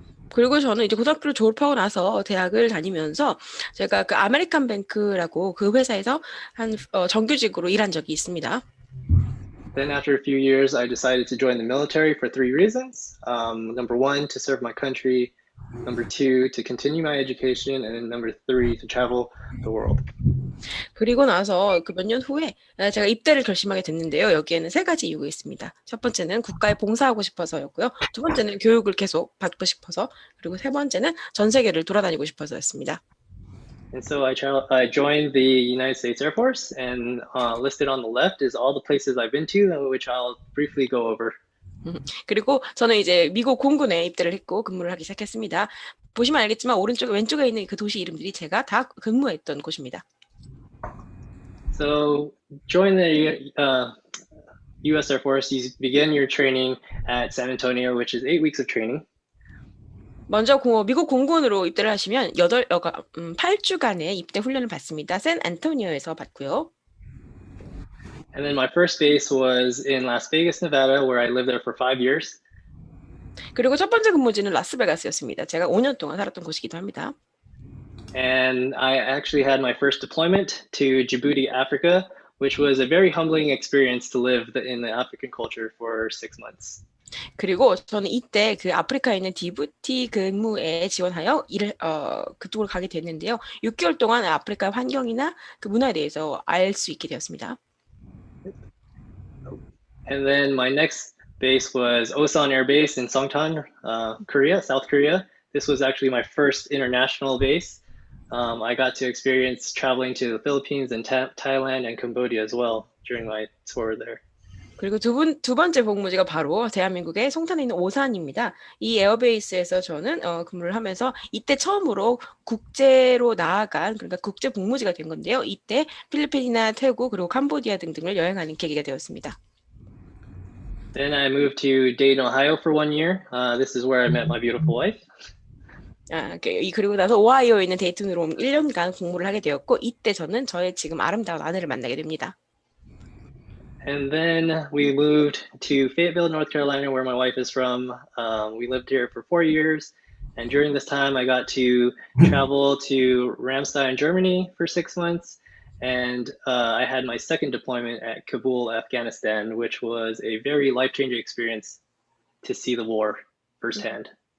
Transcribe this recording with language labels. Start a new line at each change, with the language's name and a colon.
Korean: 그리고 저는 이제 고등학교를 졸업하고 나서 대학을 다니면서 제가 아메리칸 뱅크라고 그 회사에서 정규직으로 일한 적이 있습니다.
English: Then after a few years, I decided to join the military for 3 reasons. Number 1, to serve my country. Number 2, to continue my education. And then number 3, to travel the world.
Korean: 그리고 나서 몇 년 후에 제가 입대를 결심하게 됐는데요. 여기에는 3가지 이유가 있습니다. 첫 번째는 국가에 봉사하고 싶어서였고요. 두 번째는 교육을 계속 받고 싶어서, 그리고 세 번째는 전 세계를 돌아다니고 싶어서였습니다.
English: And so I joined the United States Air Force, and listed on the left is all the places I've been to, which I'll briefly go over.
Korean: 그리고 저는 이제 미국 공군에 입대를 했고 근무를 하기 시작했습니다. 보시면 알겠지만 오른쪽에 왼쪽에 있는 그 도시 이름들이 제가 다 근무했던 곳입니다.
English: So join the U.S. Air Force. You begin your training at San Antonio, which is 8 weeks of training.
Korean: 먼저 미국 공군으로 입대를 하시면 8주간의 입대 훈련을 받습니다. 샌 안토니오에서 받고요.
English: And then my first base was in Las Vegas, Nevada, where I lived there for 5 years.
Korean: 그리고 첫 번째 근무지는 라스베가스였습니다. 제가 5년 동안 살았던 곳이기도 합니다.
English: And I actually had my first deployment to Djibouti, Africa, which was a very humbling experience to live in the African culture for 6 months.
Korean: 그리고 저는 이때 아프리카에 있는 지부티 근무에 지원하여 그쪽으로 가게 됐는데요. 6개월 동안 아프리카 환경이나 그 문화에 대해서 알 수 있게 되었습니다.
English: And then my next base was Osan Air Base in Songtan, Korea, South Korea. This was actually my first international base. I got to experience traveling to the Philippines and Thailand and Cambodia as well during my tour there.
Korean: 그리고 두 번째 복무지가 바로 대한민국의 송탄에 있는 오산입니다. 이 에어베이스에서 저는 근무를 하면서 이때 처음으로 국제로 나아간, 그러니까 국제 복무지가 된 건데요. 이때 필리핀이나 태국 그리고 캄보디아 등등을 여행하는 계기가 되었습니다.
English: Then I moved to Dayton, Ohio for 1 year. This is where I met my beautiful wife.
Korean: 그리고 나서 오하이오에 있는 데이튼으로 1년간 공부를 하게 되었고, 이때 저는 저의 지금 아름다운 아내를 만나게 됩니다.
English: And then we moved to Fayetteville, North Carolina, where my wife is from. We lived here for 4 years. And during this time, I got to travel to Ramstein, Germany for 6 months. And I had my second deployment at Kabul, Afghanistan, which was a very life-changing experience to see the war firsthand.